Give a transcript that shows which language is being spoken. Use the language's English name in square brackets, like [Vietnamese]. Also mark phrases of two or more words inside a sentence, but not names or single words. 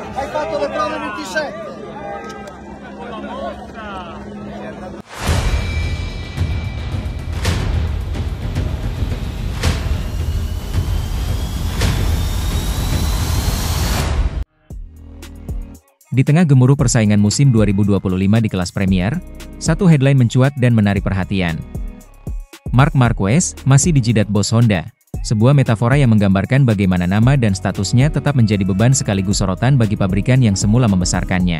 [Italian] Hai fatto le prove 27. Con la mossa. [Indonesian] Di tengah gemuruh persaingan musim 2025 di kelas Premier, satu headline mencuat dan menarik perhatian. Marc Marquez masih dijidat bos Honda, sebuah metafora yang menggambarkan bagaimana nama dan statusnya tetap menjadi beban sekaligus sorotan bagi pabrikan yang semula membesarkannya.